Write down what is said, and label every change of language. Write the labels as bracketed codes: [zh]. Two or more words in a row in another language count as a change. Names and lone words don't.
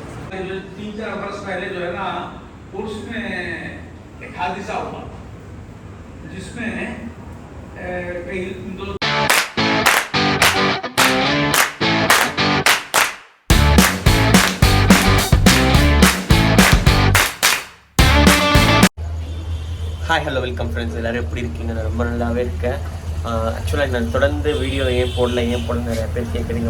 [ur] جو 3-4 برس پہلے جو ہے نا اس میں ایک حادثہ ہوا جس میں کئی دو [en] hi hello welcome friends, [ta] எல்லோரும் எப்படி இருக்கீங்க? நான் ரொம்ப நல்லாவே இருக்கேன். ஆக்சுவலாக நான் தொடர்ந்து வீடியோ ஏன் போடல நிறைய பேர் கேட்குறீங்க.